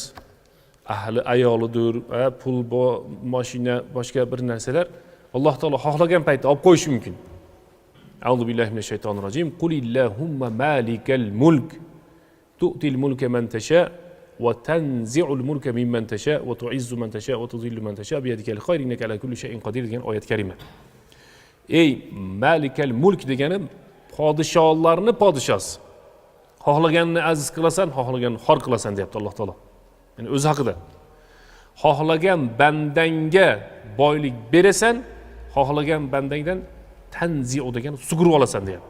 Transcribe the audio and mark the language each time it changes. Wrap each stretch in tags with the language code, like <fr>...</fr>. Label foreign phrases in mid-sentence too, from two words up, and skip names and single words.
<uz>Ahli ayolidir, pul, mashina, boshqa bir narsalar Alloh taolo xohlagan paytda olib qo'yishi mumkin.</uz> <ar>أعوذ بالله من الشيطان الرجيم. قل اللهم مالك الملك تؤتي الملك من تشاء وتنزع الملك ممن تشاء وتعز من تشاء وتذل من تشاء بيدك الخير إنك على كل شيء قدير</ar> <uz>degan oyat karima. Ey</uz> <ar>مالك الملك</ar> <uz>degani podshohlarning podshosi. Xohlaganni aziz qilasan, xohlaganni xor qilasan deyapti Alloh taolo. Yani o'zi haqida. Xohlagan bandangga boylik berasan, xohlagan bandangdan tanzi'u degan sug'urib olasan deyapti.</uz>